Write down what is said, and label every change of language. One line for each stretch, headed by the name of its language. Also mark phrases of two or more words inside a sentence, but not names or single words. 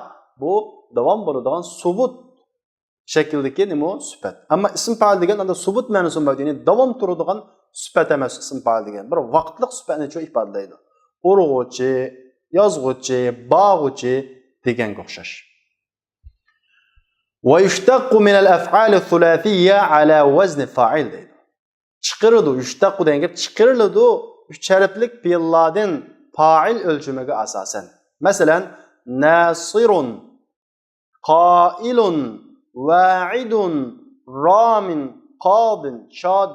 Uzbek: Bu davom bo'ladigan subut shakldagi nima sifat. Ammo ism fa'il degan anda subut ma'nosi bo'ladi, ya'ni davom turadigan sifat emas ism fa'il degan. Bir vaqtli sifatni ifodalaydi. Urg'uchi, yozg'uchi, bog'uchi deganga o'xshash.
Arabic: ويشتق من الأفعال الثلاثية على وزن فاعل deydi.
Uzbek: Chiqiradi, yushtaqu degan gap chiqiriladi 3 harflik fe'llardan fa'il o'lchamiga asosan. Masalan, nasirun, qailun, va'idun, ramin, qadin, shaddin.